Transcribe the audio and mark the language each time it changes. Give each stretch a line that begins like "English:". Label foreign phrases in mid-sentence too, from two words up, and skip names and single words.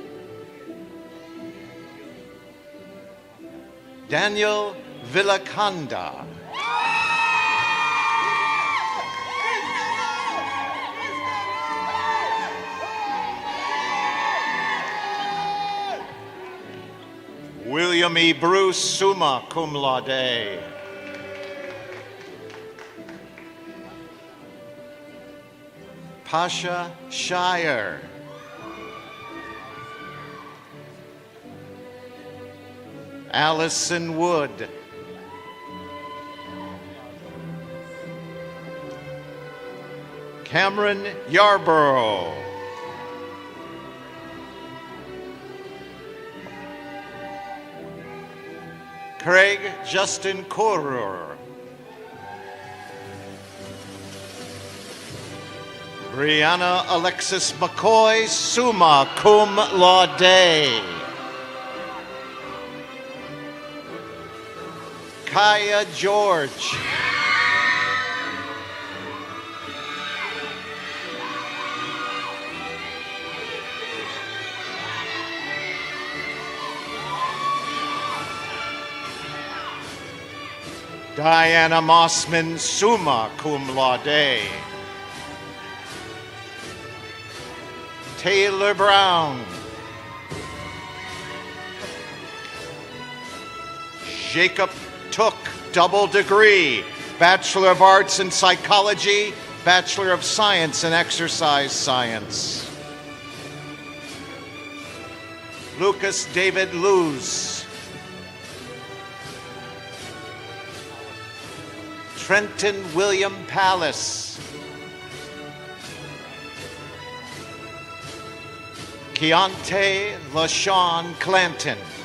English: Daniel Villacanda. William E. Bruce, summa cum laude. Pasha Shire. Allison Wood. Cameron Yarborough. Craig Justin Correr. Brianna Alexis McCoy, summa cum laude. Kaya George. Diana Mossman, summa cum laude. Taylor Brown. Jacob Took, double degree, Bachelor of Arts in Psychology, Bachelor of Science in Exercise Science. Lucas David Luz. Trenton William Pallas. Keontae LaShawn Clanton.